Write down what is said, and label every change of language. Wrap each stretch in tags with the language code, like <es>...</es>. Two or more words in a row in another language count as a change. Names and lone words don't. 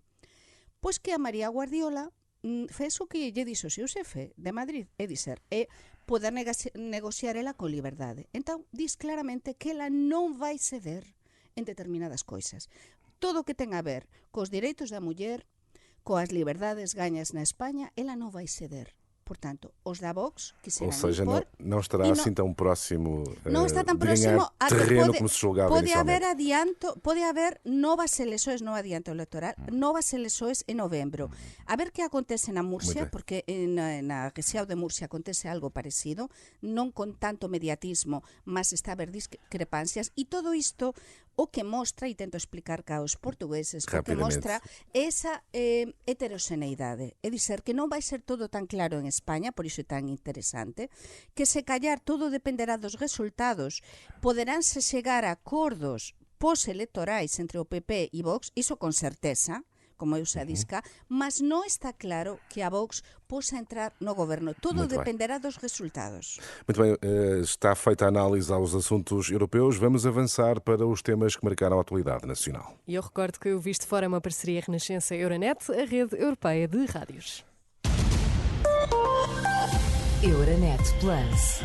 <gl>Pois que a María Guardiola fez o que lle dixo o seu xefe de Madrid,</gl> <pt>é dizer,</pt> <gl>é poder negociar ela con liberdade. Entón, dis claramente que ela non vai ceder en determinadas coisas. Todo o que ten a ver cos direitos da muller, coas liberdades gañas na España, ela non vai ceder. Portanto, os da Vox quixeran impor...</gl> <pt>não estará assim tão próximo</pt> <gl>não está tan próximo a</gl> <pt>terreno como se julgava inicialmente. Pode haver novas eleições,</pt> <gl>non adianto electoral,</gl> <pt>novas eleições</pt> <gl>en novembro. A ver que acontece na Murcia, porque na rexión de Murcia acontece algo parecido, non con tanto mediatismo, mas está a haber discrepancias, e todo isto o que mostra, e tento explicar ca os portugueses, o que mostra esa heteroxeneidade.</gl> <pt>É dizer,</pt> <gl>que non vai ser todo tan claro en España, por iso é tan interesante, que se callar todo dependerá dos resultados, poderánse chegar a acordos postelectorais entre o PP e Vox, iso con certeza, como eu xa disca, mas non está claro que a Vox possa entrar no goberno. Todo dependerá dos resultados.</gl> <pt>Muito bem, está feita a análise aos assuntos europeus. Vamos avançar para os temas que marcaram a atualidade nacional. E eu recordo que o Visto Fora é uma parceria Renascença-Euronet, a rede europeia de rádios. Euronet Plus.</pt>